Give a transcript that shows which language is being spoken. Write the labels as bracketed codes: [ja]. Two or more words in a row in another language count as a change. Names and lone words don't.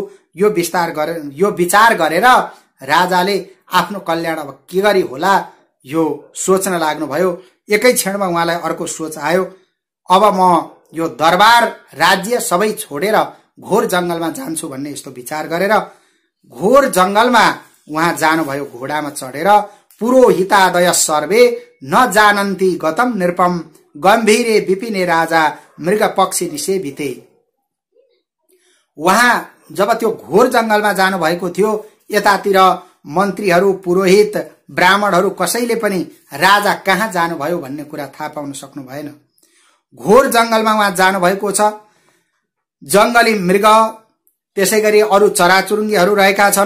[ne] यो विचार गरेर राजाले आफ्नो कल्याण अब के गरी होला यो सोच्न लाग्नुभयो। एकै क्षणमा उहाँलाई अर्को सोच आयो, अब म यो दरबार राज्य सबै छोडेर घोर जंगलमा जान्छु भन्ने यस्तो विचार गरेर घोर जंगलमा उहाँ जानुभयो घोडामा चढेर। [sa] पुरोहितादय सर्वे न जानन्ति गतम नृपम गम्भीरे विपिने राजा मृग पक्षी निषेविते। [ne] उहाँ जब त्यो घोर जंगलमा जानु भएको थियो, यतातिर मन्त्रीहरू, पुरोहित, ब्राह्मणहरू कसैले पनि राजा कहाँ जानुभयो भन्ने कुरा थाहा पाउन सक्नु भएन। घोर जंगलमा उहाँ जानु भएको छ। जंगली मृग, त्यसैगरी अरू चराचुरुङ्गीहरू रहेका छन्।